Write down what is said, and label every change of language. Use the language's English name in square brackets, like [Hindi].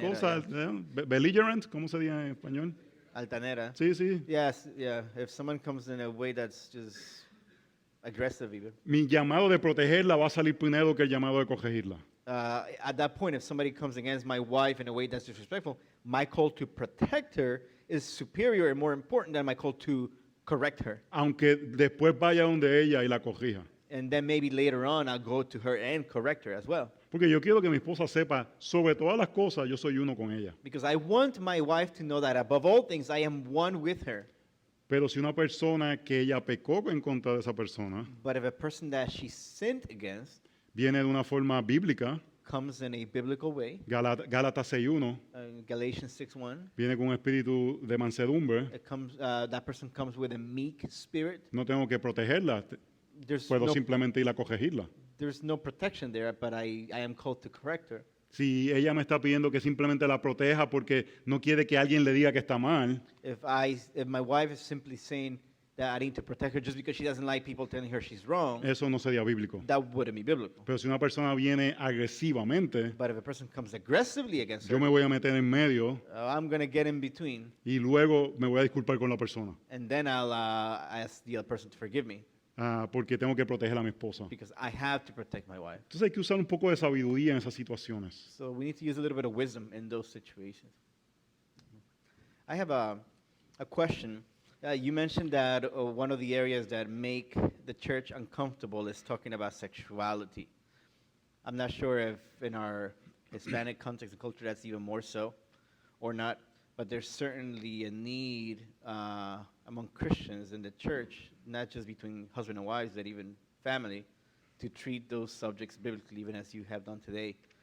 [Spanish] belicosa, belligerent, ¿cómo se dice en español? Altanera. Sí, sí. [English] Yes, yeah. If someone comes in a way that's just aggressive, even. [Spanish] Mi llamado de protegerla va a salir primero que el llamado de corregirla. [English] At that point, if somebody comes against my wife in a way that's disrespectful, my call to protect her is superior and more important than my call to correct her. [Spanish] Aunque después vaya donde ella y la corrija. [English] And then maybe later on, I'll go to her and correct her as well. [Spanish] Porque yo quiero que mi esposa sepa, sobre todas las cosas, yo soy uno con ella. [English] Because I want my wife to know that above all things, I am one with her. [Spanish] Pero si una persona que ella pecó en contra de esa persona [English] But if a person that she sinned against [Spanish] viene de una forma bíblica, [English] comes in a biblical way, [Spanish] Gálatas 6:1, [English] Galatians 6:1, [Spanish] viene con un espíritu de mansedumbre, [English] that person comes with a meek spirit. [Spanish] no tengo que protegerla, puedo simplemente ir a corregirla. [English] There's no protection there, but I am called to correct her. [Spanish] Si ella me está pidiendo que simplemente la proteja porque no quiere que alguien le diga que está mal, [English] If my wife is simply saying that I need to protect her just because she doesn't like people telling her she's wrong, [Spanish] eso no sería bíblico. [English] that wouldn't be biblical. [Spanish] Pero si una persona viene agresivamente, [English] But if a person comes aggressively against [Spanish] yo [English] her, [Spanish] me voy a meter en medio [English] I'm going to get in between, [Spanish] y luego me voy a disculpar con la persona, [English] and then I'll ask the other person to forgive me [Spanish] porque tengo que proteger a mi esposa. [English] because I have to protect my wife. [Spanish] Entonces hay que usar un poco de sabiduría en esas situaciones. [English] So we need to use a little bit of wisdom in those situations. I have a question. You mentioned that one of the areas that make the church uncomfortable is talking about sexuality. I'm not sure if in our Hispanic context and culture that's even more so or not, but there's certainly a need among Christians in the church, not just between husband and wives, but even family, to treat those subjects biblically, even as you have done today.